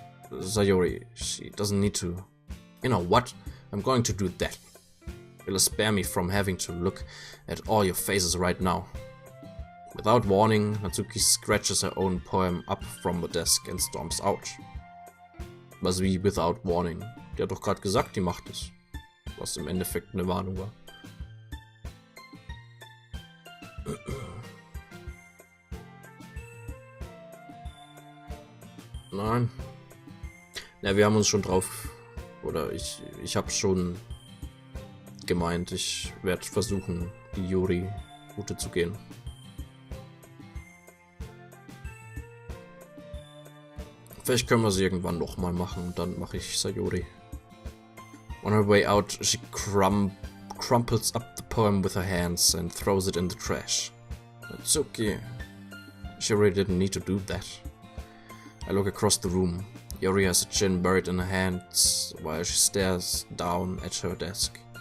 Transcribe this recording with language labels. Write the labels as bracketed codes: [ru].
[en] Sayori, she doesn't need to. You know what? I'm going to do that. It'll spare me from having to look at all your faces right now. Without warning, Natsuki scratches her own poem up from the desk and storms out. [de] Was wie [en] without warning? [de] Die hat doch gerade gesagt, die macht es. Was im Endeffekt eine Warnung war. Nein. Ja, wir haben uns schon drauf... Oder ich habe schon gemeint, ich werde versuchen, die Yuri-Route zu gehen. Vielleicht können wir sie irgendwann nochmal machen und dann mache ich Sayori. [en] On her way out, she crumples up the poem with her hands and throws it in the trash. It's okay. She really didn't need to do that. I look across the room. Yuri has a chin buried in her hands while she stares down at her desk.